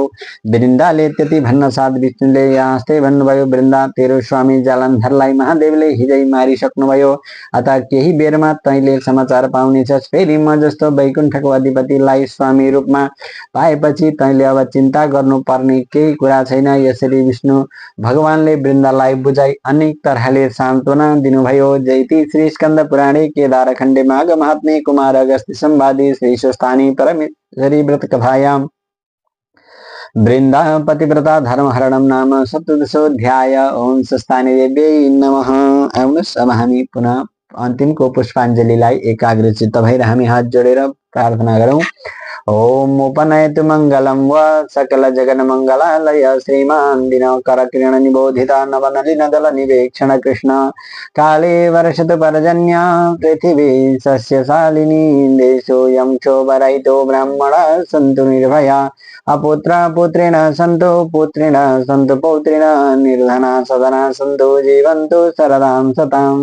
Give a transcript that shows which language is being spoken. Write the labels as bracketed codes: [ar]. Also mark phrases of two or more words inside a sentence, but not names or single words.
[ne] वृन्दाले त्यति भन्न साथ विष्णुले हाँस्दै भन्नुभयो, वृन्दा, तेरो स्वामी जालन्धरलाई महादेवले हिजै मारिसक्नुभयो, अतः केही बेरमा तैँले समाचार पाउनेछस्। फेरि म जस्तो वैकुण्ठको अधिपतिलाई स्वामी रूपमा पाएपछि तैँले अब चिन्ता गर्नुपर्ने केही कुरा छैन। यसरी विष्णु भगवानले वृन्दालाई बुझाई अनेक तरहले सान्त्वना दिनुभयो। [sa] जैति श्री स्कंद पुराणे केदारखण्डे माघ महात्म्ये कुमार अगस्त्य संवादे श्री स्वस्थानी परमेश्वरी व्रत कथायां वृंदा पतिव्रता धर्महरणं नाम सप्तदशोऽध्याय। ओम स्वस्थानी देव्यै नमः। [ne] आउनुहोस्, अब हामी पुनः अन्तिमको पुष्पाञ्जलीलाई एकाग्रचित्त भएर हामी हात जोडेर प्रार्थना गरौँ। [sa] ओम उपनयतु मंगलम व सकल जगन मंगलालय श्रीमान दिनकर किरण निबोधिता नवनलिन दल निवेक्षण कृष्ण काले वर्षतु पर्जन्य पृथिवी सस्यशालिनी देशोऽयं क्षोभरहितो ब्राह्मणा सन्तु निर्भया अपुत्रा पुत्रेण सन्तु पुत्रेण सन्तु पौत्रेण निर्धना सदना सन्तु जीवन्तु शरदां सतां।